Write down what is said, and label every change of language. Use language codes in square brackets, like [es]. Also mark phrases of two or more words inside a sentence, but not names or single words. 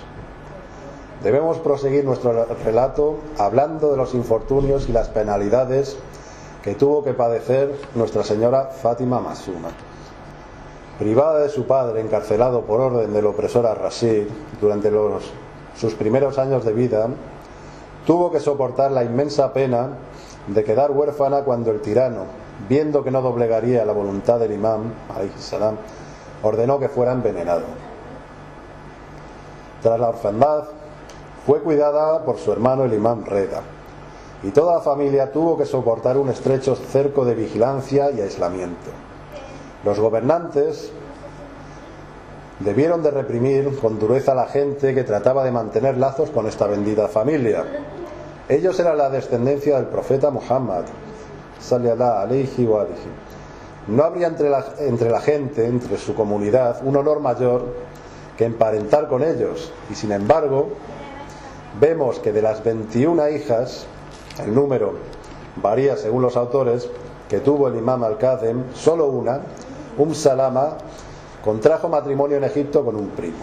[es] Debemos proseguir nuestro relato hablando de los infortunios y las penalidades que tuvo que padecer Nuestra Señora Fátima Masuma. Privada de su padre, encarcelado por orden del opresor Ar-Rashid durante sus primeros años de vida, tuvo que soportar la inmensa pena de quedar huérfana cuando el tirano, viendo que no doblegaría la voluntad del imam, [ar] عليه السلام, [es] ordenó que fuera envenenado. Tras la orfandad, fue cuidada por su hermano el imam Reda, y toda la familia tuvo que soportar un estrecho cerco de vigilancia y aislamiento. Los gobernantes debieron de reprimir con dureza a la gente que trataba de mantener lazos con esta bendita familia. Ellos eran la descendencia del profeta Muhammad, [ar] صلى الله عليه وآله. [es] No habría entre la gente, entre su comunidad, un honor mayor que emparentar con ellos, y sin embargo vemos que de las 21 hijas, el número varía según los autores, que tuvo el imam al-Kazem, solo una, Salama, contrajo matrimonio en Egipto con un primo.